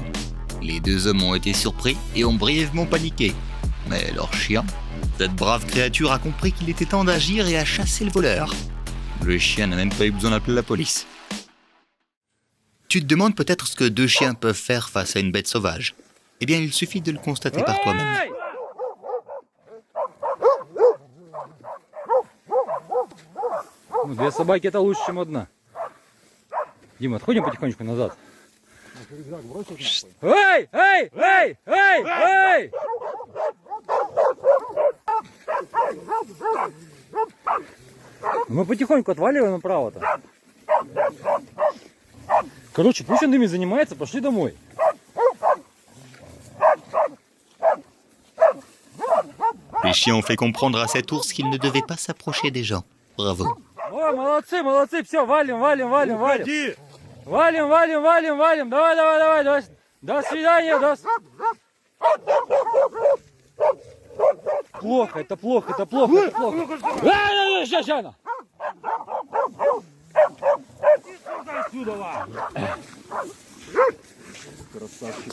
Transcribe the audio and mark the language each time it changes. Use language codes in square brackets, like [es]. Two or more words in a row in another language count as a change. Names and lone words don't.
[fr] Les deux hommes ont été surpris et ont brièvement paniqué. Mais leur chien, cette brave créature a compris qu'il était temps d'agir et a chassé le voleur. Le chien n'a même pas eu besoin d'appeler la police. Tu te demandes peut-être ce que deux chiens peuvent faire face à une bête sauvage. Eh bien, il suffit de le constater par toi-même. [ru] Ну, две собаки это лучше, чем одна. Дима, отходим потихонечку назад. Эй! Эй! Эй! Эй! Эй! Мы потихоньку отваливаем направо-то. Короче, пусть он ими занимается, пошли домой. [fr] Les chiens ont fait comprendre à cet ours qu'il ne devait pas s'approcher des gens. Bravo. [ru] Ой, молодцы, молодцы, все, валим, валим, валим, валим. Валим, валим, валим, валим. Давай, давай, давай, давай. До свидания, до Плохо, это плохо, это плохо, это плохо. Сейчас, сейчас. Красавчик.